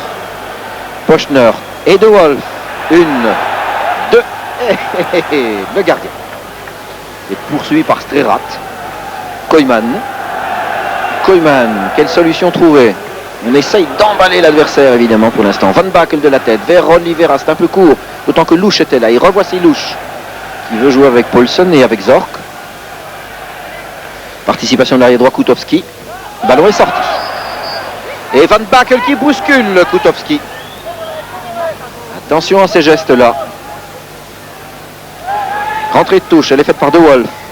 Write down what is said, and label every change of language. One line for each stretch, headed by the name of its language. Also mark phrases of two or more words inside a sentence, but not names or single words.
French: Pochnor et De Wolf. Une, deux, le gardien. Et poursuivi par Strerat. Koyman. Koyman, quelle solution trouver? On essaye d'emballer l'adversaire évidemment pour l'instant. Van Bakel de la tête vers Oliveira, c'est un peu court. D'autant que Louche était là. Et revoici Louche qui veut jouer avec Paulsen et avec Zorc. Participation de l'arrière droit Koutowski. Le ballon est sorti. Et Van Bakel qui bouscule Koutowski. Attention à ces gestes-là. Rentrée de touche, elle est faite par De Wolf.